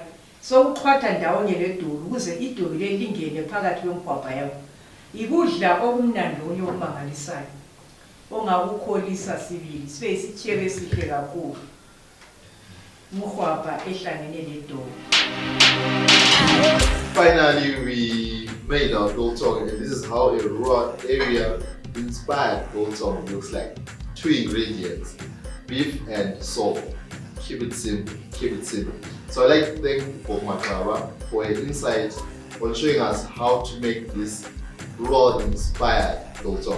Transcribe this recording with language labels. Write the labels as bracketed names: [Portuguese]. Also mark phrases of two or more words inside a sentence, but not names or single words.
[North Ndebele] So uxhwatha ndawonye ledobi ukuze idobi leli lingene phakathi kwemkhwabha yakho. Ikudla okumnandi onye okumangalisayo ongakukholisa sibili, sibe isitshebo esihle kakhulu. Umhwabha ehlangene nedobi. [English] Finally, we made our biltong, and this is how a rural area inspired biltong looks like. 2 ingredients, beef and salt. Keep it simple. So I'd like to thank Gogo MaXaba for his insight on showing us how to make this rural inspired biltong.